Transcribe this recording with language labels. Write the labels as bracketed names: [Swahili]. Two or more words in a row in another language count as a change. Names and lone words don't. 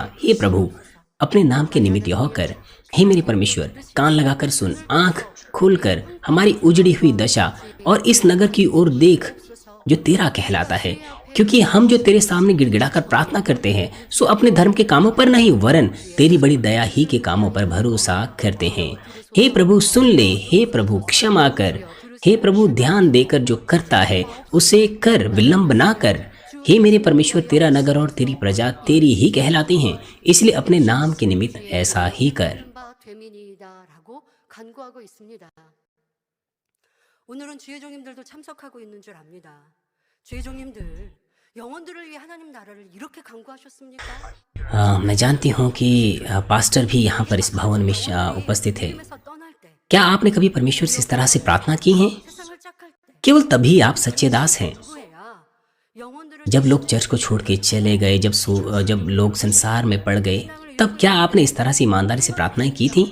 [Hindi] हे प्रभु, अपने नाम के निमित्त यह कर। हे मेरे परमेश्वर, कान लगाकर सुन, आंख खोलकर हमारी उजड़ी हुई दशा और इस नगर की ओर देख जो तेरा कहलाता है, क्योंकि हम जो तेरे सामने गिड़गिड़ाकर प्रार्थना करते हैं सो अपने धर्म के कामों पर नहीं, वरन तेरी बड़ी दया ही के कामों पर भरोसा करते हैं। हे प्रभु सुन ले, हे प्रभु क्षमा कर, हे प्रभु ध्यान देकर जो करता है उसे कर, विलंब ना कर। हे मेरे परमेश्वर, तेरा नगर और तेरी प्रजा तेरी ही कहलाती हैं, इसलिए अपने नाम के निमित्त ऐसा ही कर। [Korean] 되민이다라고 간구하고 있습니다. 오늘은 주의 종님들도 참석하고 있는 줄 압니다. 주의 종님들, 영혼들을 위해 하나님 나라를 이렇게 간구하셨습니까? [Hindi] मैं जानती हूँ कि पास्टर भी यहाँ पर इस भवन में उपस्थित है। क्या आपने कभी परमेश्वर से इस तरह से प्रार्थना की है? केवल तभी आप सच्चे दास हैं। जब लोग चर्च को छोड़ के चले गए, जब लोग संसार में पड़ गए, तब क्या आपने इस तरह से ईमानदारी से प्रार्थनाएं की थी?